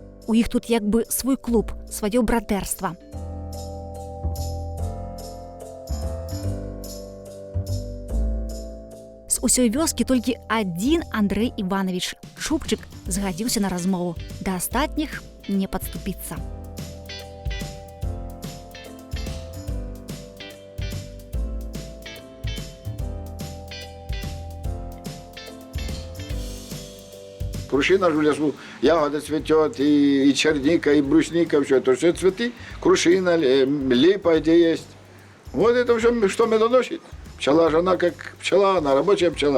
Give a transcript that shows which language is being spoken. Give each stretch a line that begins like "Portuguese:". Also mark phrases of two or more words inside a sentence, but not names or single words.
Belarusian: У іх тут як бы свой клуб, сваё братэрства. З усёй вёскі толькі адзін Андрэй Іванович, Чубчык, згадзіўся на размову. Да астатніх не падступіцца.
Russian: Крушина же в лесу, ягода цветет, и черника, и брусника, все это, все цветы. Крушина, липа где есть. Вот это все, что медоносит. Пчела же, она как пчела, она рабочая пчела.